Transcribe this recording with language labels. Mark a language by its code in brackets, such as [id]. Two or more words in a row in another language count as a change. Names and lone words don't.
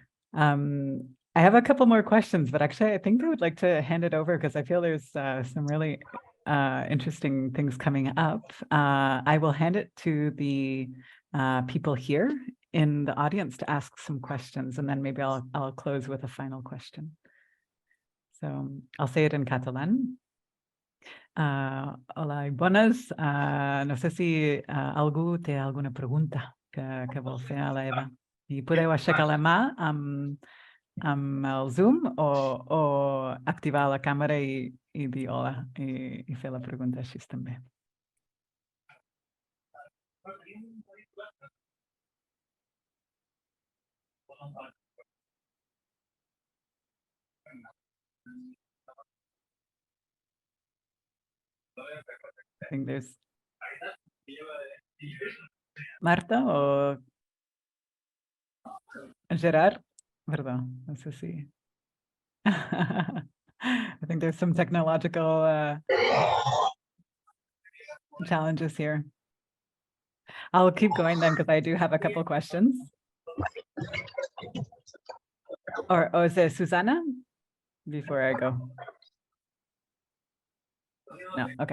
[en] I have a couple more questions, but actually I think I would like to hand it over because I feel there's some really interesting things coming up. I will hand it to the people here in the audience to ask some questions, and then maybe I'll close with a final question. So I'll say it in Catalan. [es] Hola y buenas. [ca] No sé si algú té alguna pregunta que vol fer a la Eva. I podeu aixecar la mà amb el Zoom o activar la càmera i dir hola i fer la pregunta així també. [en] I think there's Marta o Gerard. [ca] Perdó, no sé si. [en] I think there's some technological challenges here. I'll keep going then because I do have a couple questions. Or is it Susanna before I go? No, okay.